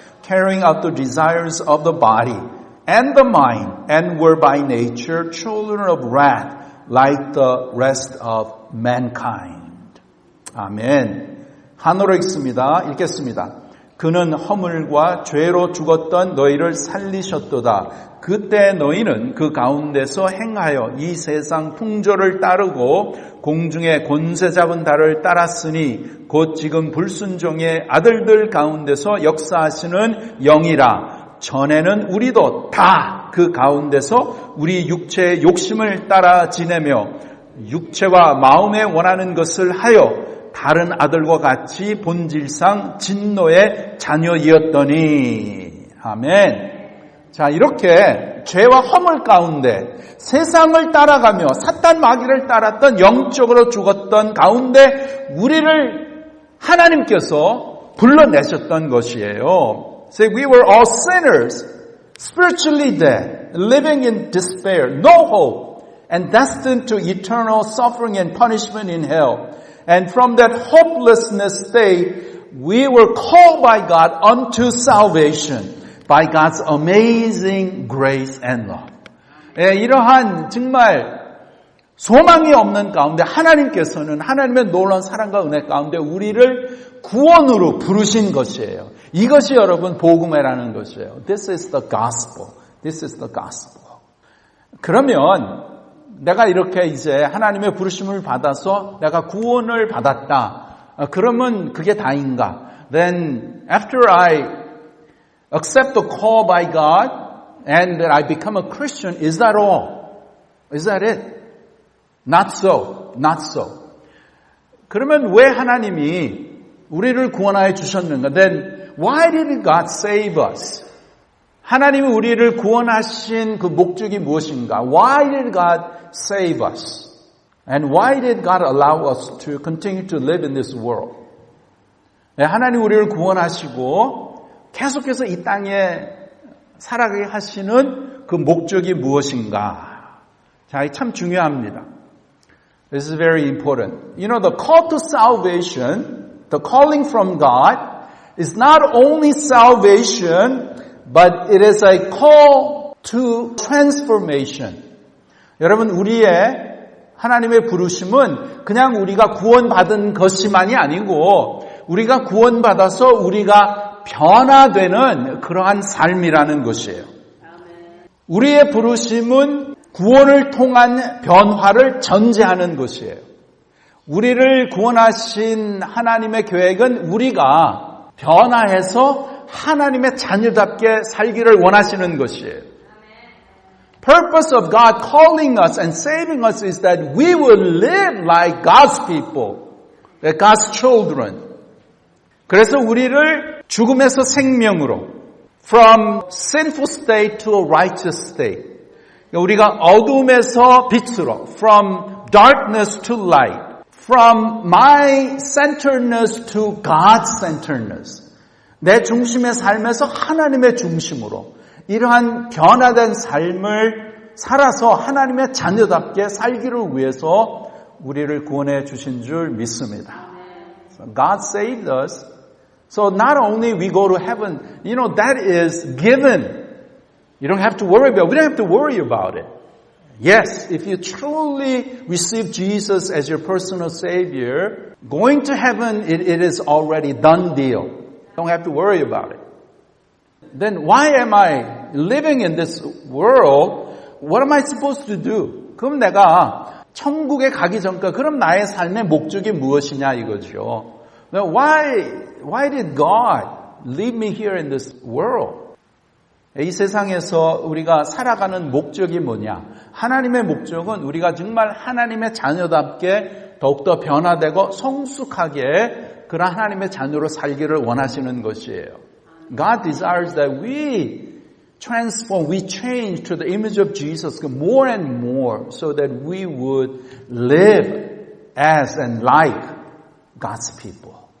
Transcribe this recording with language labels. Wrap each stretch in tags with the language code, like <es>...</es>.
<en>carrying out the desires of the body and the mind, and were by nature children of wrath, like the rest of mankind.</en> <ko>아멘. 한어로 읽겠습니다. 그는 허물과 죄로 죽었던 너희를 살리셨도다. 그때 너희는 그 가운데서 행하여 이 세상 풍조를 따르고 공중의 권세 잡은 달을 따랐으니 곧 지금 불순종의 아들들 가운데서 역사하시는 영이라. 전에는 우리도 다 그 가운데서 우리 육체의 욕심을 따라 지내며 육체와 마음에 원하는 것을 하여 다른 아들과 같이 본질상 진노의 자녀이었더니. 아멘. 자, 이렇게 죄와 허물 가운데 세상을 따라가며 사탄 마귀를 따랐던 영적으로 죽었던 가운데 우리를 하나님께서 불러내셨던 것이에요.</ko> <en>Say we were all sinners, spiritually dead, living in despair, no hope, and destined to eternal suffering and punishment in hell. And from that hopelessness state, we were called by God unto salvation by God's amazing grace and love.</en> <ko>이러한 정말 소망이 없는 가운데 하나님께서는 하나님의 놀라운 사랑과 은혜 가운데 우리를 구원으로 부르신 것이에요. 이것이 여러분 복음이라는 것이에요.</ko> <en>This is the gospel. This is the gospel.</en> <ko>그러면 내가 이렇게 이제 하나님의 부르심을 받아서 내가 구원을 받았다. 그러면 그게 다인가?</ko> <en>Then after I accept the call by God and that I become a Christian, is that all? Is that it? Not so. Not so.</en> <ko>그러면 왜 하나님이 우리를 구원하여 주셨는가?</ko> <en>Then why did God save us?</en> <ko>하나님이 우리를 구원하신 그 목적이 무엇인가?</ko> <en>Why did God save us? And why did God allow us to continue to live in this world?</en> <ko>하나님 우리를 구원하시고 계속해서 이 땅에 살아가게 하시는 그 목적이 무엇인가? 자, 참 중요합니다.</ko> <en>This is very important. You know, the call to salvation, the calling from God, is not only salvation, but it is a call to transformation.</en> <ko>여러분, 우리의 하나님의 부르심은 그냥 우리가 구원받은 것이만이 아니고 우리가 구원받아서 우리가 변화되는 그러한 삶이라는 것이에요. 우리의 부르심은 구원을 통한 변화를 전제하는 것이에요. 우리를 구원하신 하나님의 계획은 우리가 변화해서 하나님의 자녀답게 살기를 원하시는 것이에요.</ko> <en>Purpose of God calling us and saving us is that we will live like God's people, like God's children.</en> <ko>그래서 우리를 죽음에서 생명으로,</ko> <en>from sinful state to a righteous state.</en> <ko>우리가 어둠에서 빛으로,</ko> <en>from darkness to light, from my-centeredness to God-centeredness.</en> <ko>내 중심의 삶에서 하나님의 중심으로 이러한 변화된 삶을 살아서 하나님의 자녀답게 살기를 위해서 우리를 구원해 주신 줄 믿습니다.</ko> <en>So God saved us. So not only we go to heaven, that is given. You don't have to worry about it. We don't have to worry about it. Yes, if you truly receive Jesus as your personal Savior, going to heaven, it is already done deal. Don't have to worry about it. Then why am I living in this world? What am I supposed to do?</en> <ko>그럼 내가 천국에 가기 전까지 그럼 나의 삶의 목적이 무엇이냐 이거죠.</ko> <en>Why did God leave me here in this world?</en> <ko>이 세상에서 우리가 살아가는 목적이 뭐냐? 하나님의 목적은 우리가 정말 하나님의 자녀답게 더욱더 변화되고 성숙하게 그런 하나님의 자녀로 살기를 원하시는 것이에요.</ko> <en>God desires that we transform, we change to the image of Jesus more and more so that we would live as and like God's people.</en>